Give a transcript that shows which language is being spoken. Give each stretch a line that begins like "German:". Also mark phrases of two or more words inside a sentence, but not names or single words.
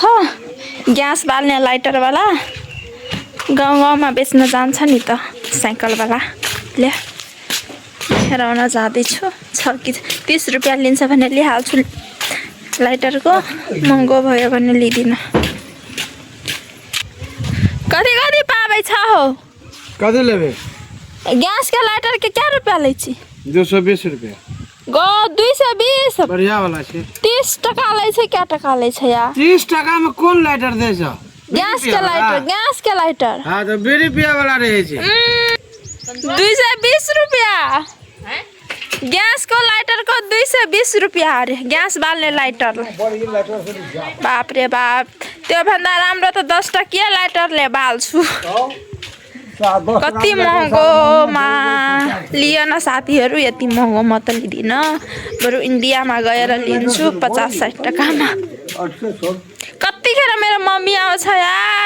Nepali: ग्यास बाल्ने लाइटर वाला गाउँमा बेच्न जान्छ नि त, साइकल वाला ले। हेराउन जाँदैछु। छ कि 30 रुपैयाँ लिन्छ भने लिइहाल्छु। लाइटरको महँगो भयो भने लिदिन। कति पाबै छ हो? कति लेबे?
Maithili: गैस के लाइटर के क्या रुपया लै छी? 220 रुपया। गो 220 बढ़िया वाला छे। 30 टका लै छै। क्या टका लै छै यार? 30 टका में कौन लाइटर दे छ? गैस के लाइटर। हां तो 20 रुपया वाला रहे छे।
Nepali: 220 रुपया। गैस को लाइटर को 220 रुपया अरे। गैस बाल्ने लाइटर। बाप रे बाप। त्यो भन्दा राम्रो त 10 टकिया लाइटरले बाल्छु। कति महँगोमा लियो न साथीहरु। यति महँगो म त लिदिन। बरु इन्डियामा गएर लिन्छु 50-60 टकामा। कतिखेर मेरो मम्मी आउँछ यार।